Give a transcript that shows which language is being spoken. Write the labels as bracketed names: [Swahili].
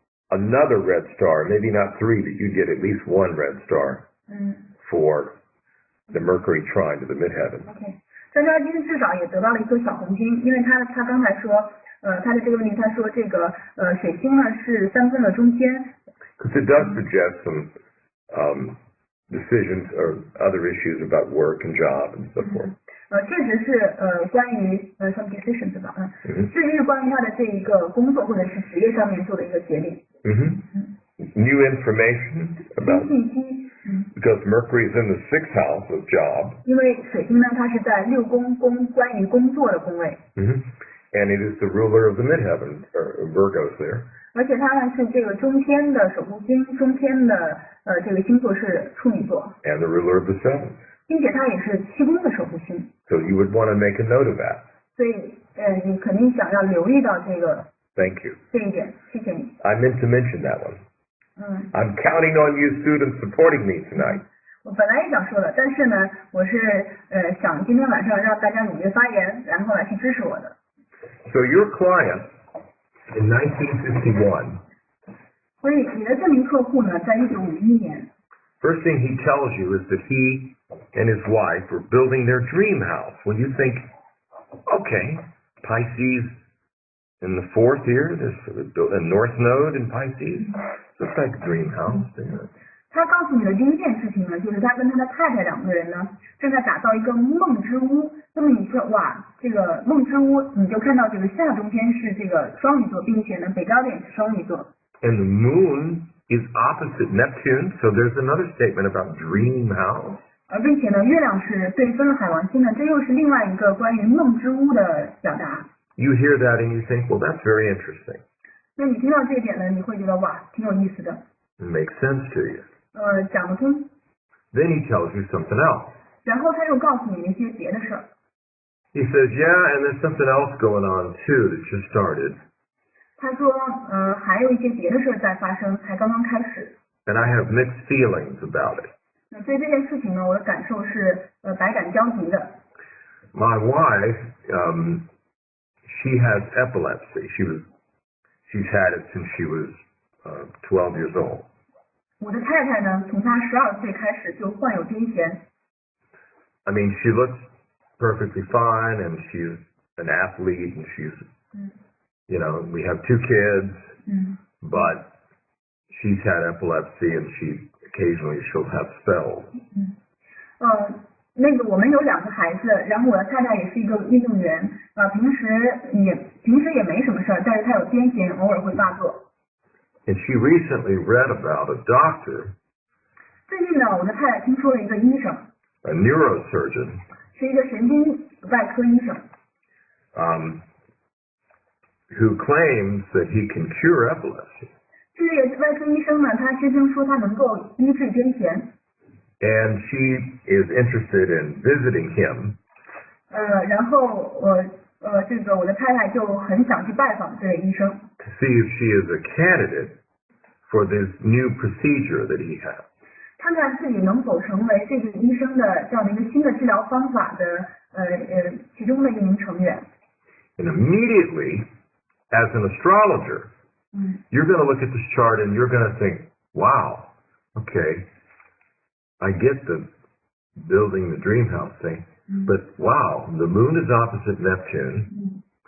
[English] Another red star, maybe not 3, but you get at least 1 red star for the Mercury trine to the midheaven. Okay. [Chinese] 张家军至少也得到了一颗小红星，因为他刚才说，他的这个问题，他说这个水星呢是3分的中间。 [English] Because it does suggest some decisions or other issues about work and job and so forth. [Chinese] 确实是关于 [English] some decisions [Chinese] 吧，确实是关于他的这一个工作或者是职业上面做的一个决定。 [English] New information about [Chinese] 信息。 [English] Because Mercury is in the 6th house of job. [Chinese] 因为水星呢，它是在6宫关于工作的宫位。 [English] And it is the ruler of the midheaven, or Virgo's there. [Chinese] 而且它呢是这个中天的守护星，中天的这个星座是处女座。 [English] And the ruler of the 7th. [Chinese] 并且它也是7宫的守护星。 [English] So you would want to make a note of that. [Chinese] 所以你肯定想要留意到这个。 [English] Thank you. [Chinese] 这一点，谢谢你。 [English] I meant to mention that one. I'm counting on you students supporting me tonight. [Chinese] 我本来也想说的，但是呢，我是想今天晚上让大家踊跃发言，然后来去支持我的。 [English] So your client in 1951. [Chinese] 所以你的这名客户呢，在1951年。 [English] First thing he tells you is that he and his wife were building their dream house. When you think, okay, Pisces in the 4th here, this North Node in Pisces, looks like a dream house. [Chinese] 他告诉你的第一件事情呢，就是他跟他的太太2个人呢，正在打造一个梦之屋。那么你说，哇，这个梦之屋，你就看到这个下中天是这个双鱼座，并且呢，北焦点是双鱼座。 [English] And the moon is opposite Neptune, so there's another statement about dream house. [Chinese] 并且呢，月亮是对分了海王星呢，这又是另外一个关于梦之屋的表达。 [English] You hear that and you think, well, that's very interesting. [Chinese] 那你听到这一点呢，你会觉得哇，挺有意思的。 [English] It makes sense to you. [Chinese] 讲得通。 [English] Then he tells you something else. [Chinese] 然后他又告诉你一些别的事儿。 [English] He says, yeah, and there's something else going on too that just started. [Chinese] 他说，还有一些别的事儿在发生，才刚刚开始。 [English] And I have mixed feelings about it. [Chinese] 对这件事情呢，我的感受是百感交集的。 [English] My wife, she has epilepsy. She's had it since she was 12 years old. [Chinese] 我的太太呢，从她12岁开始就患有癫痫。 [English] I mean, she looks perfectly fine, and she's an athlete, and she's, we have 2 kids, but she's had epilepsy, and occasionally she'll have spells. [Chinese] 那个我们有2个孩子，然后我的太太也是一个运动员，平时也没什么事儿，但是她有癫痫，偶尔会发作。 [English] And she recently read about a doctor. [Chinese] 最近呢，我的太太听说了一个医生。 [English] A neurosurgeon. [Chinese] 是一个神经外科医生。 [English] Who claims that he can cure epilepsy. [Chinese] 这个外科医生呢，他声称说他能够医治癫痫。 [English] And she is interested in visiting him. [Chinese] 然后我的太太就很想去拜访这位医生。 [English] To see if she is a candidate for this new procedure that he has. [Chinese] 看看自己能否成为这个医生的这样的一个新的治疗方法的其中的一名成员。 [English] And immediately, as an astrologer, you're going to look at this chart and you're going to think, wow, okay, I get the building the dream house thing, but wow, the moon is opposite Neptune,